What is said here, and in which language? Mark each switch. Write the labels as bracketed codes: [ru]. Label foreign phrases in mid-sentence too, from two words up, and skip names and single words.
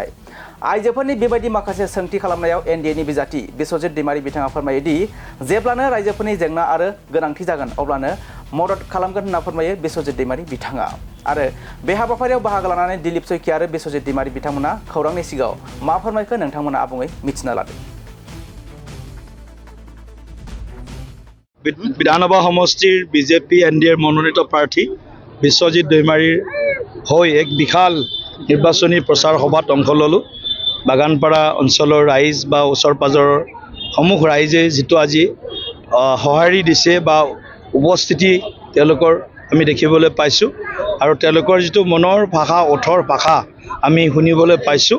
[brx] आइजोफोरनि बेबायदि माखासे सोंथि खालामनायाव एनडिएनि बिजाथि बिस्वजित दैमारि बिथाङा फोरमायो दि जेब्लानो रायजोफोरनि जेंना आरो गोनांथि जागोन अब्लानो मदद खालामगोन होनना फोरमायो बिस्वजित दैमारि बिथाङा। आरो बे हाबाफारियाव बाहागो लानानै दिलीप सयकिया आरो बिस्वजित दैमारि बिथांमोना खौरांनि सिगाङाव मा फोरमायखो नोंथांमोना आबुङै मिथिना लादो। [as] বিধানসভা সমষ্টিৰ বিজেপি এনডিএৰ মনোনীত প্ৰাৰ্থী বিশ্বজিৎ দৈমাৰীৰ হৈ এক বিশাল নিৰ্বাচনী প্ৰচাৰ সভাত অংশ ল'লোঁ। বাগানপাৰা অঞ্চলৰ ৰাইজ বা ওচৰ পাজৰৰ সমূহ ৰাইজে যিটো আজি সঁহাৰি দিছে বা উপস্থিতি তেওঁলোকৰ আমি দেখিবলৈ পাইছোঁ আৰু তেওঁলোকৰ যিটো মনৰ ভাষা ওঠৰ ভাষা আমি শুনিবলৈ পাইছোঁ।